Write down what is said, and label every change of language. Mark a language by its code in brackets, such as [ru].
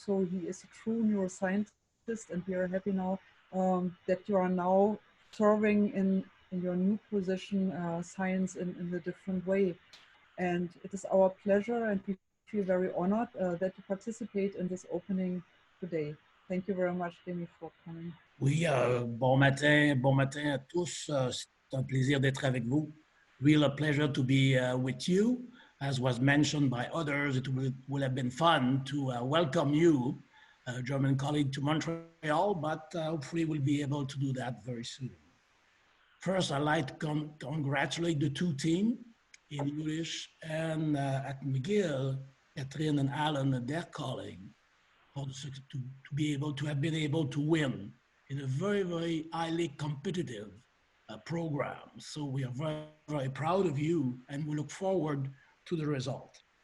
[en] So he is a true neuroscientist, and we are happy now that you are now serving in your new position science in a different way. And it is our pleasure, and we feel very honored that you participate in this opening today. Thank you very much, Rémi, for coming. [fr] Oui, bon matin à tous. C'est un plaisir d'être avec vous. [en] Real a pleasure to be with you. As was mentioned by others, it will have been fun to welcome you, a German colleague, to Montreal, but hopefully we'll be able to do that very soon. First, I'd like to congratulate the 2 teams in Jülich and at McGill, Katrin and Alan and their colleague, to have been able to win in a very, very highly competitive program. So we are very, very proud of you, and we look forward to the result.